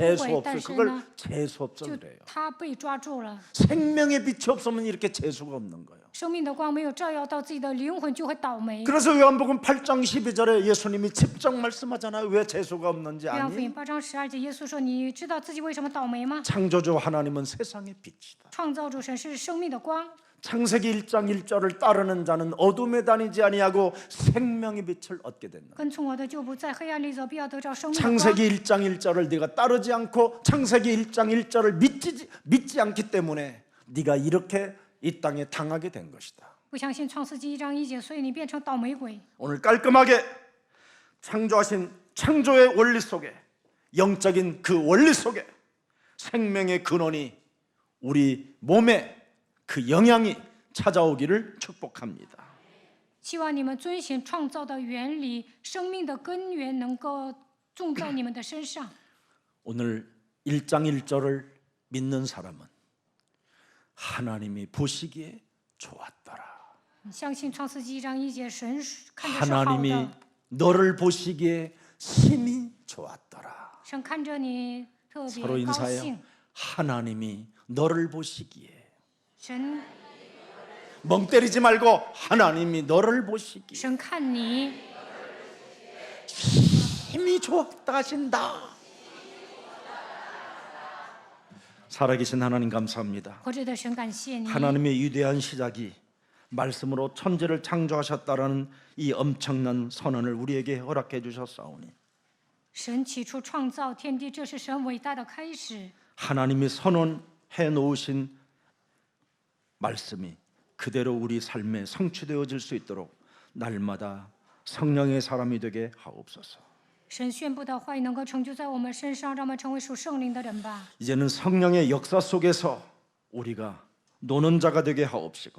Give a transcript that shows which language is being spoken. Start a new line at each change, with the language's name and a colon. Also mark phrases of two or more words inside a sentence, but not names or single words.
Korean: 재수 轨， 없어.
Chinese: 但是
Korean: 그걸
Chinese: 呢，
Korean: 재수 없어
Chinese: 就
Korean: 그래요.
Chinese: 她被抓住了。
Korean: 생명의 빛이 없으면 이렇게 재수가 없는 거예요.
Chinese: 生命的光没有照耀到自己的灵魂，就会倒霉。
Korean: 그래서 요한복음 8장 12절에 예수님이 직접 말씀하잖아요. 왜 재수가 없는지
Chinese: 约翰福
Korean: 아니?
Chinese: 音8章12节，耶稣说：“你知道自己为什么倒霉吗？
Korean: 창조주 하나님은 세상의 빛이다.
Chinese: 创造主神是生命的光，
Korean: 창세기 1장 1절을 따르는 자는 어둠에 다니지 아니하고 생명의 빛을 얻게 된다.
Chinese: 跟从我的就不在黑暗里走，必要得着生命的光。
Korean: 창세기 1장 1절을 네가 따르지 않고 창세기 1장 1절을 믿지 않기 때문에 네가 이렇게 이 땅에 당하게 된 것이다.
Chinese: 不相信创世纪1章1节，所以你变成倒霉鬼。
Korean: 오늘 깔끔하게 창조하신 창조의 원리 속에, 영적인 그 원리 속에 생명의 근원이 우리 몸에 그 영향이 찾아오기를 축복합니다.
Chinese: 希望你们遵循创造的原理，生命的根源能够种在你们的身上。
Korean: 오늘 1장 1절을 믿는 사람은 하나님이 보시기에 좋았더라.
Chinese: 你相信创世纪1章1节，神看着是好
Korean: 하나님이
Chinese: 的，
Korean: 너를 보시기에 심히 좋았더라.
Chinese: 神看着你特
Korean: 서로
Chinese: 别高
Korean: 인사해요.
Chinese: 兴。
Korean: 하나님이 너를 보시기에.
Chinese: 神
Korean: 멍 때리지 말고 하나님이 너를 보시기에
Chinese: 神看你
Korean: 심히 좋았다 하신다. 살아계신 하나님 감사합니다.
Chinese: 活着的神感谢你。
Korean: 하나님의 위대한 시작이 말씀으로 천지를 창조하셨다라는 이 엄청난 선언을 우리에게 허락해 주셨사오니
Chinese: 神起初创造天地，这是神伟大的开始。
Korean: 하나님이 선언해 놓으신 말씀이 그대로 우리 삶에 성취되어질 수 있도록 날마다 성령의 사람이 되게 하옵소서.
Chinese: 神宣布的话语能够成就在我们身上，让我们成为属圣灵的人吧。
Korean: 이제는 성령의 역사 속에서 우리가 노는 자가 되게 하옵시고